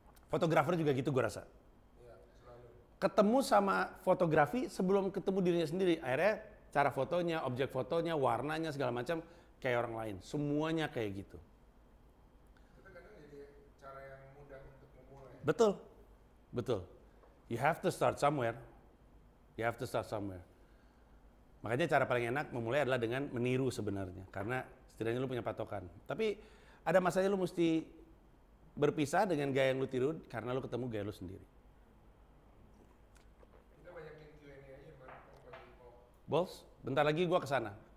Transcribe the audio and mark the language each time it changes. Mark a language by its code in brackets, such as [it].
[id] Fotografer juga gitu gue rasa. Ketemu sama fotografi sebelum ketemu dirinya sendiri. Akhirnya cara fotonya, objek fotonya, warnanya, segala macam kayak orang lain. Semuanya kayak gitu. Itu kadang jadi cara yang mudah untuk memulai. Betul, betul. [en] You have to start somewhere. You have to start somewhere. [id] Makanya cara paling enak memulai adalah dengan meniru sebenarnya. Karena setidaknya lu punya patokan. Tapi ada masanya lu mesti berpisah dengan gaya yang lu tiru karena lu ketemu gaya lu sendiri. Kita banyakin Q&A aja, Bang. Bols, bentar lagi gua kesana.